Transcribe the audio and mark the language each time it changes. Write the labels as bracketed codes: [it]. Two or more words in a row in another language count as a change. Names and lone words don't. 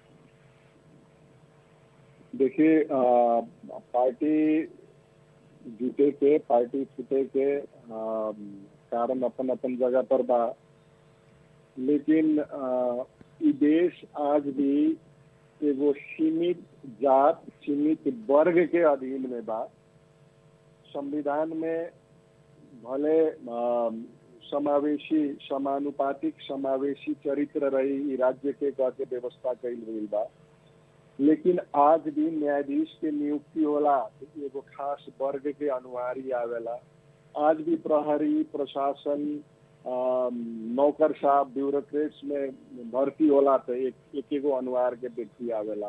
[bho] देखिए पार्टी जीते के, पार्टी फूटे के कारण अपन अपन जगह पर बा, लेकिन ई देश आज भी एगो सीमित जात, सीमित वर्ग के अधीन में बा। संविधान में भले समावेशी समानुपातिक समावेशी चरित्र रही ई राज्य के कह के व्यवस्था कइल गइल बा। लेकिन आज भी न्यायाधीश के नियुक्ति होला एगो खास वर्ग के अनुहारी आवेला। आज भी प्रहरी प्रशासन नौकर साहब ब्यूरोक्रेट्स में भर्ती होला तो एक एगो अनुहार के व्यक्ति आवेला।